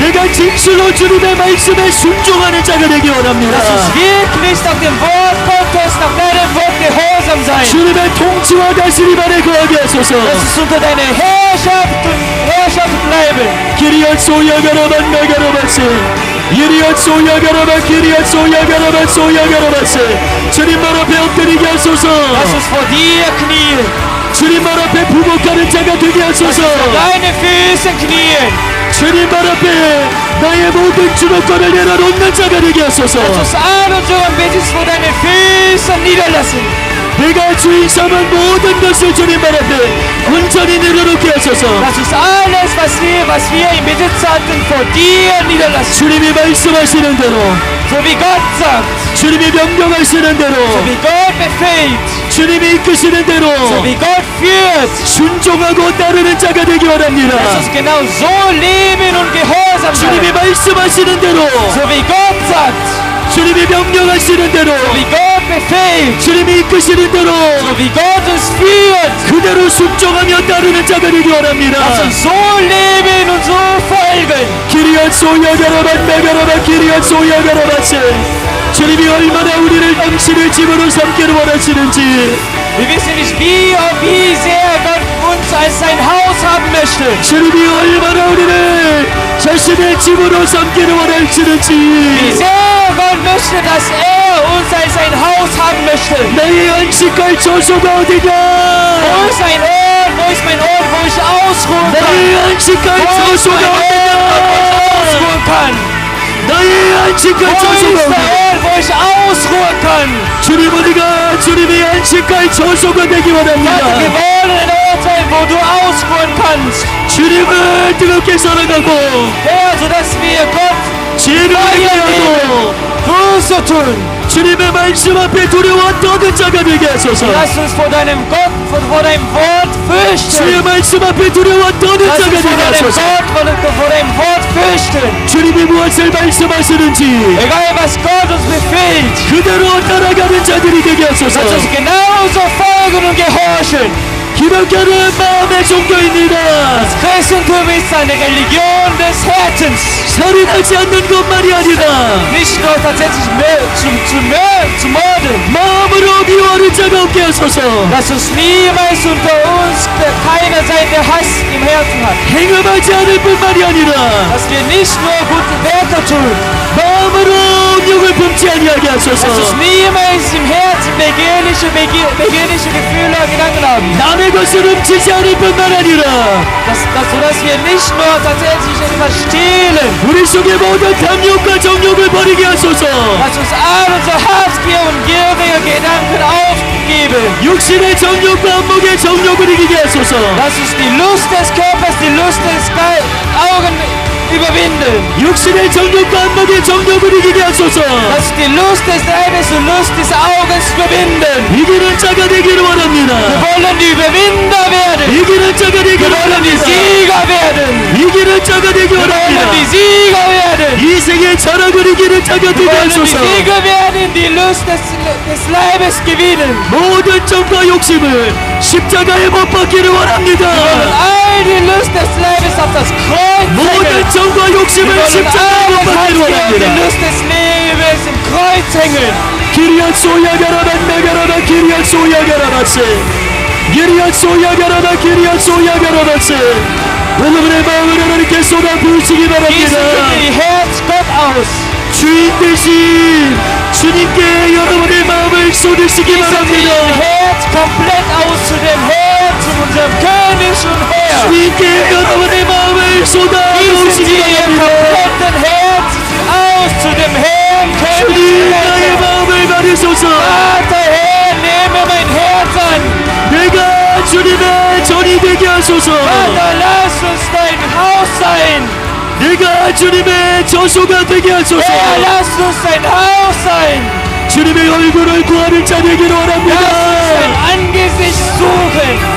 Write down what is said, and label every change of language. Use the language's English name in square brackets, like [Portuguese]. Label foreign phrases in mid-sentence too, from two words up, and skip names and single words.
[Korean] 내가 진실로 주님의 말씀에 순종하는 자가 되기 원합니다. [German] Lass uns wirklich nach dem Wort Gottes, nach deinem Wort gehorsam sein. [Korean] 주님의 통치와 다스림 안에 거하게 하소서. [German] Lass uns unter deiner Herrschaft bleiben. 기리앗 소야가라만 나가라마세 이리앗 소야가라마 기리앗 소야가라마 소야가라마세 [Korean] 주님 말 앞에 엎드리게 하소서. [German] Lass uns vor dir knien. [Korean] 주님 말 앞에 부복하는 자가 되게 하소서. [German] Vor deine Füße knien. [Korean] 주님 말 앞에 나의 모든 주도권을 내려놓는 자가 되게 하소서. [German] Lass uns all unseren Besitz vor deine Füße niederlassen. [Korean] 내가 주인 삼은 모든 것을 주님 말 앞에 온전히 내려놓게 하소서. [German] Lass uns alles, was wir im Besitz hatten, vor dir niederlassen. [Korean] 주님이 말씀하시는 대로, [German] So wie Gott sagt, [Korean] 주님이 명령하시는 대로, [German] so wie Gott befehlt, [Korean] 주님이 이끄시는 대로 [German] so wie Gott führt. [Korean] 순종하고 따르는 자가 되기 원합니다. [German] Lass uns genau so leben und gehorsam [Korean] 주님이 [German] sein. [Korean] 말씀하시는 대로, [German] So wie Gott sagt, [Korean] 주님이 명령하시는 대로, [German] so wie Gott befehlt, [Korean] 주님이 이끄시는 대로 [German] so wie Gott uns führt. [Korean] 그대로 순종하며 따르는 자가 되기 원합니다. [German] Lass uns so leben und so folgen. 기리앗 소야가라만 나가라만 기리앗 소야가라마세 [Korean] 주님이 얼마나 우리를 당신의 집으로 삼기를 원하시는지 [German] Wir wissen nicht, wie sehr Gott uns als sein Haus haben möchte. [Korean] 주님이 얼마나 우리를 자신의 집으로 삼기를 [German] Wie [Korean] 원하시는지 [German] sehr Gott möchte, dass uns als sein Haus haben möchte. [Korean] 나의 안식할 저소가 [German] Wo [Korean] 어디냐? [German] ist ein Ort? Wo ist mein Ort, wo ich ausruhen kann? [Korean] 나의 안식할 [German] Wo ist [Korean] 저소가 [German] mein Ort, wo ich [Korean] 어디냐? [German] ausruhen kann? [Korean] 나의 안식할 [German] Wo ist [Korean] 저소가 [German] der [Korean] 어디냐? [German] Ort, wo ich ausruhen kann? [Korean] 주님 우리가 주님의 안식할 저소가 되기 [German] Gott, wir [Korean] 원합니다. [German] wollen ein Ort sein, wo du ausruhen kannst. [Korean] 주님을 뜨겁게 사랑하고 [German] Herr, sodass wir Gott [Korean] 지혜를 하고 [German] Buße tun. [Korean] 주님의 말씀 앞에 두려워 떠는 자가 되게 하소서. [German] Lass uns vor deinem Gott, vor deinem Wort fürchten. [Korean] 주의 말씀 앞에 두려워 떠는 [German] Lass [Korean] 자가 [German] uns vor [Korean] 되게 [German] deinem [Korean] 하소서. [German] Gott, vor deinem Wort fürchten. [Korean] 주님이 무엇을 말씀하시는지 [German] Egal was Gott uns befiehlt, [Korean] 그대로 따라가는 자들이 되게 하소서. [German] lass uns genauso folgen und gehorchen. [Korean] 기독교는 마음의 종교입니다. [German] Das Christentum ist eine Religion des Herzens. [Korean] 살인하지 않는 것만이 아니라 [German] Nicht nur tatsächlich zu morden. [Korean] 마음으로 미워하는 자가 없게 하소서. [German] Lass uns niemals unter uns keiner sein, der Hass im Herzen hat. [Korean] 행음하지 않을 뿐만이 아니라 [German] Dass wir nicht nur gute Werke tun. [Korean] 마음으로 욕을 품지 아니하게 하소서. [German] Lass uns niemals im Herzen begehrliche Gefühle und Gedanken haben. [Korean] 남의 것을 훔치지 않을 뿐만 아니라 [German] Sodass wir nicht nur tatsächlich etwas stehlen. [Korean] 우리 속의 모든 탐욕과 정욕을 버리게 하소서. [German] Lass uns all unsere Habgier und gierige Gedanken aufgeben. [Korean] 육신의 정욕과 안목의 정욕을 이기게 하소서. [German] Lass uns die Lust des Körpers, die Lust des Augen überwinden. [Korean] 육신의 정욕과 안목의 정욕을 이기게 하소서. [German] Lass uns die Lust des Leibes und Lust des Augens überwinden. [Korean] 이기는 자가 되기를 [German] Wir [Korean] 원합니다. [German] wollen die Überwinder werden. [Korean] 이기는 자가 [German] Wir [Korean] 되기를 [German] wollen die [Korean] 원합니다. [German] Sieger werden. [Korean] 이기는 자가 되기 [German] Wir wollen die [Korean] 원합니다. [German] Sieger werden. [Korean] 이 세계의 자락을 이기는 자가 [German] Wir [Korean] 되게 [German] wollen die [Korean] 하소서. [German] Sieger werden, die Lust des Leibes gewinnen. [Korean] 모든 정과 욕심을 십자가에 못 박기를 [German] Wir wollen [Korean] 원합니다. [German] all die Lust des Leibes auf das Kreuz [Korean] 모든 [German] hängen. [Korean] 정과 [German] Wir [Korean] 욕심을 [German] wollen [Korean] 십자가에 못 [German] alles [Korean] 박기를 [German] Habgier und die [Korean] 원합니다. [German] Lust des Lebens im Kreuz hängen. 기리앗 소야가라바 나가라바 기리앗 소야가라바세 기리앗 소야가라바 기리앗 소야가라바세 [Korean] 여러분의 마음을 하나님께 쏟아 부으시기 [German] Gießen [Korean] 바랍니다. [German] bitte ihr Herz Gott aus. [Korean] 주인 대신 주님께 여러분의 마음을 쏟으시기 [German] Gießen wir ihr [Korean] 바랍니다. [German] Herz komplett aus zu dem Herr, zu unserem König und Herr. [Korean] 주님께 여러분의 마음을 쏟아 [German] Gießen [Korean] 부으시기 [German] wir ihr [Korean] 바랍니다. [German] kompletten Herz aus zu dem Herrn, König [Korean] 주님 [German] und [Korean] 나의 [German] Herr. [Korean] 마음을 받으소서. [German] Vater, Herr, nehme mein Herz an. [Korean] 내가 주님의 전이 되게 하소서. [German] Vater, lass uns dein Haus sein. [Korean] 내가 주님의 저소가 되게 하소서. [German] Herr, lass uns dein Haus sein. [Korean] 주님의 얼굴을 구하는 자 되기를 [German] Lass uns [Korean] 원합니다. [German] dein Angesicht suchen.